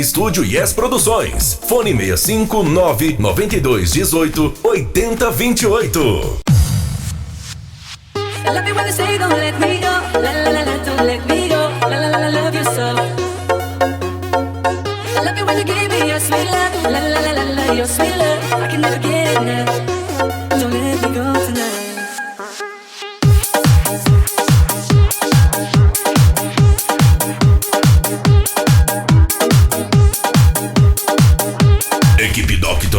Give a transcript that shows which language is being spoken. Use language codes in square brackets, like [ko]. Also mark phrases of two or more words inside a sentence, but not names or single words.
[pt] Estúdio Yes Produções. Fone 659 9218 8028. [en] I love it when they say don't let me go, la la la la, don't let me go, la la la la, love you so. I love it when you give me your sweet love, la la la la la, your sweet love. I can never get enough. Don't let me go tonight. [pt] Equipe Dr.